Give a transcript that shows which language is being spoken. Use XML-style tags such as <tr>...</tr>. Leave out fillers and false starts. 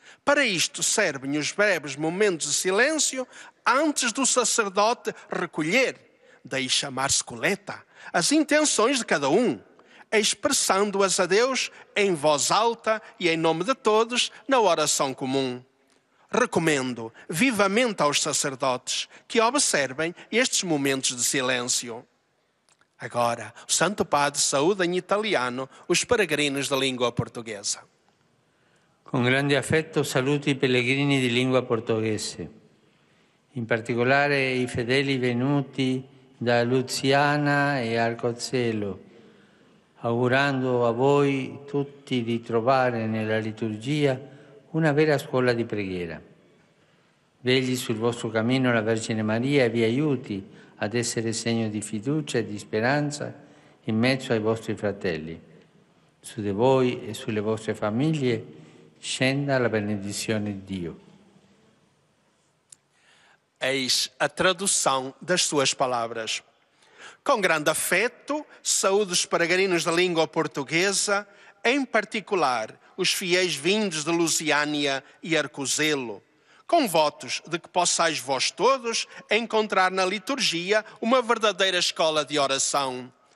<pt>Para isto servem os breves momentos de silêncio antes do sacerdote recolher, daí chamar-se coleta, as intenções de cada um, expressando-as a Deus em voz alta e em nome de todos na oração comum. Recomendo vivamente aos sacerdotes que observem estes momentos de silêncio. Agora, o Santo Padre saúda em italiano os peregrinos da língua portuguesa.</pt> <it>Con grande affetto saluto i pellegrini di lingua portoghese, in particolare i fedeli venuti da Luziana e Arcozzelo, augurando a voi tutti di trovare nella liturgia una vera scuola di preghiera. Vegli sul vostro cammino la Vergine Maria e vi aiuti ad essere segno di fiducia e di speranza in mezzo ai vostri fratelli. Su di voi e sulle vostre famiglie scenda la benedizione di Dio.</it> <pt>Eis a tradução das suas palavras. Com grande afeto, saúdo os peregrinos da língua portuguesa, em particular os fiéis vindos de Lusiânia e Arcozelo, com votos de que possais vós todos encontrar na liturgia uma verdadeira escola de oração.</pt>